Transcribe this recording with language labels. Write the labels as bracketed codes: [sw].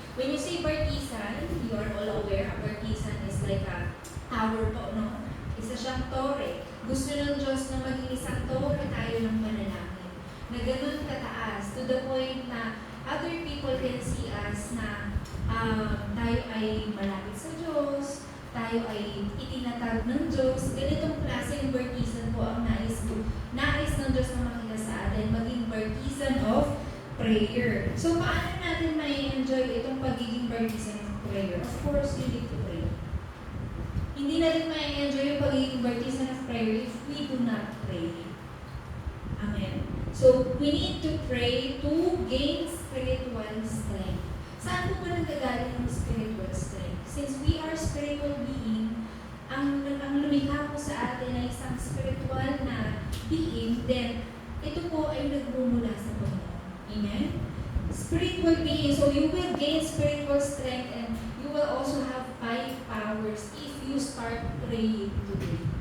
[en] When you say baptism, you are all aware, a baptism is like a tower [tl] po, no? Isa siyang tore. Gusto ng Diyos na maging isang tore tayo ng panalangin. Na ganun kataas, [en] to the point [tl] na [en] other people can see us [tl] na tayo ay malapit sa Diyos, tayo ay itinatag ng Diyos. Ganitong klaseng baptism po ang nais ng Diyos na makita sa atin, maging baptism of prayer. So, paano natin mai-enjoy itong pagiging baptism of prayer? [en] Of course, you need to pray. [tl] Hindi natin mai-enjoy yung pagiging baptism of [en] prayer if we do not pray. Amen. So, we need to pray to gain spiritual strength. [tl] Saan po ba nanggagaling ang spiritual strength? [en] Since we are spiritual being, [tl] ang lumikha po sa atin ay isang spiritual na being, then ito po ay nagmumula sa Panginoon. Amen? [en] Spiritual being, so you will gain spiritual strength and you will also have 5 powers if you start praying today.